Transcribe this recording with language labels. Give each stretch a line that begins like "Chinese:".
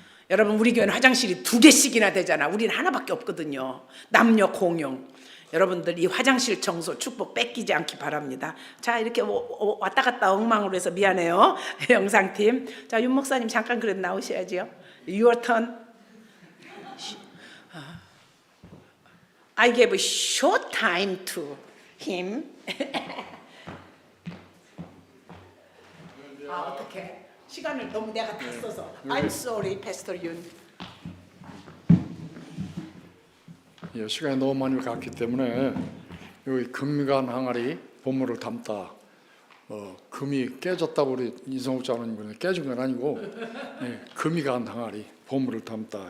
Korean: 여러분, 우리 교회는 화장실이 2개씩이나 되잖아. 우리는 하나밖에 없거든요. 남녀 공용. 여러분들 이 화장실 청소 축복 뺏기지 않기 바랍니다. 자, 이렇게 왔다 갔다 엉망으로 해서 미안해요. 영상팀. 자, 윤 목사님 잠깐 그래도 나오셔야죠.
English: Your turn. I gave a short time to him.
Korean: 어떡해. 시간을 너무 내가 다 써서.
English: I'm sorry, Pastor Yun.
Korean: 예, 시간이 너무 많이 갔기 때문에 여기 금간 항아리 보물을 담다. 금이 깨졌다고 우리 이성욱 장로님 깨진 건 아니고 금이 간 항아리 보물을 담다.